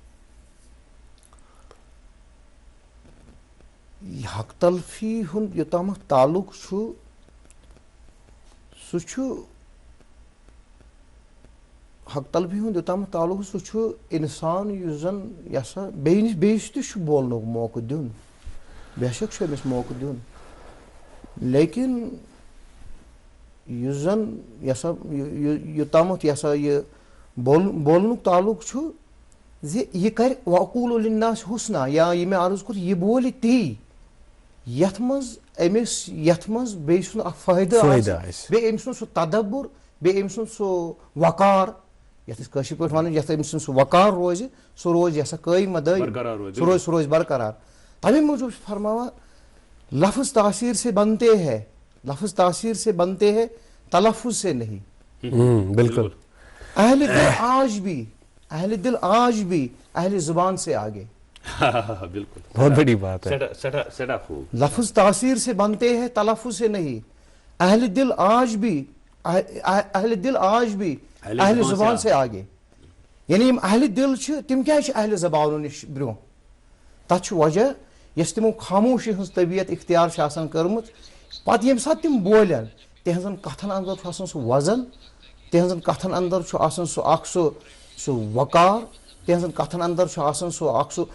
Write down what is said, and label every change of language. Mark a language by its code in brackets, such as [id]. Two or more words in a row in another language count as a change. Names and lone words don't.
[ks] حق تلفی ہُنٛد یوٚتامَتھ تعلق چھُ سُہ چھُ حق تلفی ہُنٛد یوٚتامَتھ تعلق سُہ چھُ انسان یُس زن یسا بیٚیِس تہِ چھُ بولنُک موقعہٕ دیُن بے شک چھُ أمِس موقعہٕ دیُن لیکن یُس زن یسا یوٚتامَتھ یسا یہِ بولنُک تعلق چھُ زِ یہِ کرِ [ar] وقوٗلُ لِلناس حُسنا [ks] یا یہِ مےٚ عرض کوٚر یہِ بولہِ تی یتھ منٛز بیٚیہِ سُنٛد اکھ فٲیدٕ آسہِ بیٚیہِ أمۍ سُنٛد سُہ تدبُر بیٚیہِ أمۍ سُنٛد سُہ وقار یتھ أسۍ کٲشِر پٲٹھۍ ونان یتھ أمۍ سُنٛد سُہ وقار روزِ سُہ روزِ یسا قٲیِم دٲیِم سُہ روزِ برقرار تمے موٗجوٗب چھُ فرماوان [ur] لفظ تاثیر سے بنتے ہیں تلفظ سے نہیں بالکل اہل دل آج بھی اہل زبان سے آگے بالکل بہت بڑی بات ہے لفظ تاثیر سے بنتے ہیں تلفظ سے نہیں اہل دل آج بھی اہل زبان سے آگے [ks] یعنی یم اہل دل چھِ تِم کیازِ چھِ اہل زبانو نِش برٛونٛہہ تتھ چھُ وجہ یس تمو خاموشی ہز طبیعت اختیار چھ آسان کٔرمٕژ پتہٕ ییٚمہِ ساتہٕ تِم بولن تِہنٛزن کتھن اندر چھُ آسان سُہ وزن تِہنٛزن کتھن اندر چھُ آسان سُہ اکھ سُہ وقار تِہنٛزن کتھن اندر چھُ آسان سُہ اکھ سُہ